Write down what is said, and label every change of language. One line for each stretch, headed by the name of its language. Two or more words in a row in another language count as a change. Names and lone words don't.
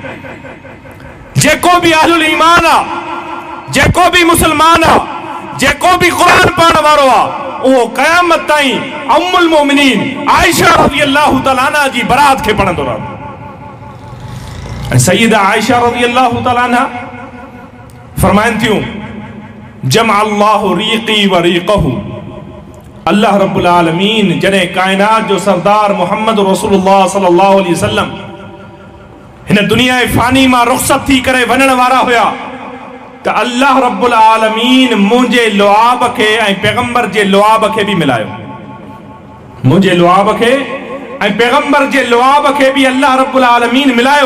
Sindhi: जेको बि अहलुल ईमान आहे, जेको बि मुस्लमान आहे, जेको बि क़ुरान पढ़ण वारो आहे, उहो क़यामत ताईं
Arabic: أم المؤمنين
Sindhi: आयशा
Arabic: رضي الله تعالى عنها
Sindhi: जी बरात खे पढ़ंदो रहंदो। ऐं सईदा आयशा
Arabic: رضي الله تعالى عنها
Sindhi: फरमाइनि थियूं,
Arabic: جمع الله ريقي وريقه,
Sindhi: अल्लाह
Arabic: رب العالمين
Sindhi: जॾहिं कायनात जो सरदार मुहम्मद रसूलुल्लाह
Arabic: صلى الله عليه وسلم
Sindhi: हिन दुनिया फ़ानी मां रुख़सत थी करे वञण वारा हुया, त अल्लाह
Arabic: رب العالمين
Sindhi: मुंहिंजे लुआब खे ऐं पैगंबर जे लुआब खे बि मिलायो। मुंहिंजे लुआब खे ऐं पैगंबर जे लुआब खे बि अल्लाह
Arabic: رب العالمين
Sindhi: मिलायो।